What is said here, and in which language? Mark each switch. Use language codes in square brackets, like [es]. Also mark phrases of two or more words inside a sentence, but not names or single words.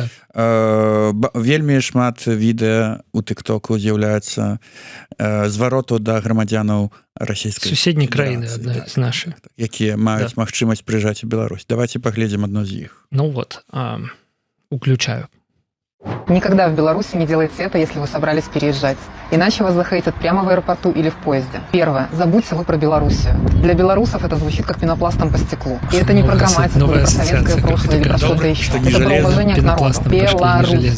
[be] Вельмі шмат відэа у тыктоку з'яўляецца звароту да грамадзянаў расійскай суседняй краіны, адна з нашых. Якія маюць магчымасць прыязджаць у Беларусь. Давайте паглядзім адно з іх. Ну вот, уключаю. [ru] Никогда в Беларуси не делайте это, если вы собрались переезжать. Иначе вас захейтят прямо в аэропорту или в поезде. Первое. Забудьте вы про Белоруссию. Для белорусов это звучит как пенопластом по стеклу. И это не про грамматику, или про советское прошлое, или про что-то еще. Это про уважение к народу. Беларусь.